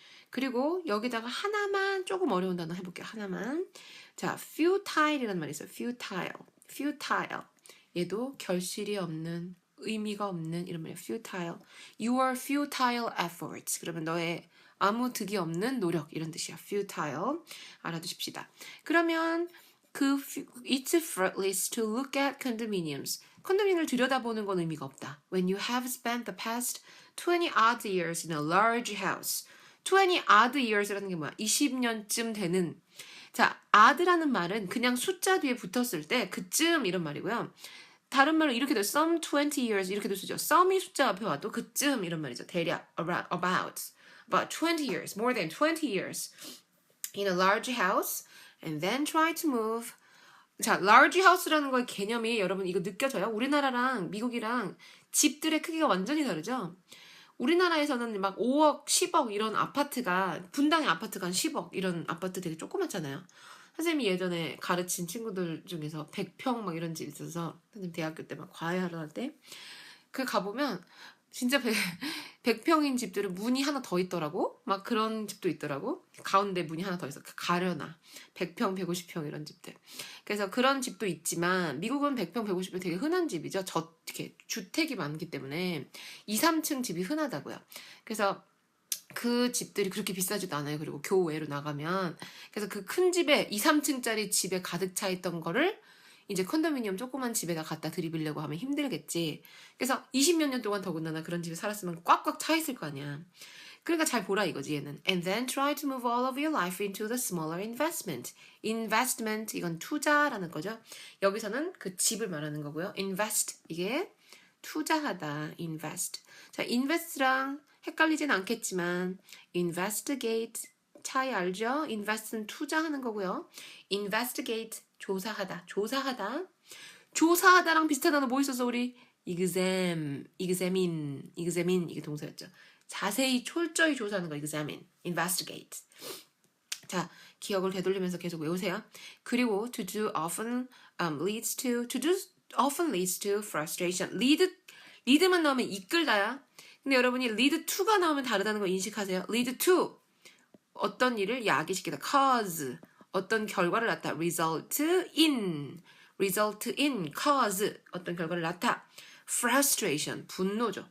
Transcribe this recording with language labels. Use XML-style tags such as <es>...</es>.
<ko>그리고 여기다가 하나만 조금 어려운 단어 해볼게요. 하나만. 자, futile이라는 말이 있어요.</ko> <en>futile. 얘도 결실이 없는, 의미가 없는 이런 말이에요. futile. Your futile efforts.</en> <ko>그러면 너의 아무 득이 없는 노력 이런 뜻이야. futile. 알아두십시다. 그러면</ko> <en>it's fruitless to look at condominiums.</en> <ko>컨도미니엄을 들여다보는 건 의미가 없다.</ko> <en>When you have spent the past 20 odd years in a large house. 20 odd years</en> <ko>라는 게 뭐야? 20년쯤 되는. 자, odd라는 말은 그냥 숫자 뒤에 붙었을 때 그쯤 이런 말이고요. 다른 말로 이렇게 돼.</ko> <en>some 20 years</en> <ko>이렇게도 쓰죠. some이 숫자 앞에 와도 그쯤 이런 말이죠. 대략</ko> <en>about 20 years, more than 20 years in a large house and then try to move.</en> <ko>자, large house라는 거의 개념이 여러분 이거 느껴져요? 우리나라랑 미국이랑 집들의 크기가 완전히 다르죠? 우리나라에서는 막 5억, 10억 이런 아파트가 분당의 아파트가 한 10억 이런 아파트 되게 조그맣잖아요. 선생님이 예전에 가르친 친구들 중에서 100평 막 이런 집 있어서 선생님 대학교 때 막 과외하러 갈 때 그 가보면 진짜 100평인 집들은 문이 하나 더 있더라고. 막 그런 집도 있더라고. 가운데 문이 하나 더 있어. 가려나. 100평, 150평 이런 집들. 그래서 그런 집도 있지만 미국은 100평, 150평 되게 흔한 집이죠. 이렇게 주택이 많기 때문에 2, 3층 집이 흔하다고요. 그래서 그 집들이 그렇게 비싸지도 않아요. 그리고 교외로 나가면. 그래서 그 큰 집에 2, 3층짜리 집에 가득 차 있던 거를 이제 컨도미니엄 조그만 집에다 갖다 들이밀려고 하면 힘들겠지. 그래서 20몇 년 동안 더군다나 그런 집에 살았으면 꽉꽉 차 있을 거 아니야. 그러니까 잘 보라 이거지 얘는.</ko> <en>And then try to move all of your life into the smaller investment.</en> <ko>investment 이건 투자라는 거죠. 여기서는 그 집을 말하는 거고요. invest 이게 투자하다. invest. 자, invest랑 헷갈리진 않겠지만 investigate 차이 알죠? invest는 투자하는 거고요. investigate 조사하다. 조사하다랑 비슷한 단어 뭐 있었어 우리? examine 이게 동사였죠. 자세히 철저히 조사하는 거 examine, investigate. 자, 기억을 되돌리면서 계속 외우세요.</ko> <en>그리고 to do often leads to frustration.</en> <ko>lead만 나오면 이끌다야. 근데 여러분이 lead to가 나오면 다르다는 거 인식하세요. lead to 어떤 일을 야기시키다. cause 어떤 결과를 낳다. result in cause 어떤 결과를 낳다. frustration 분노죠.</ko>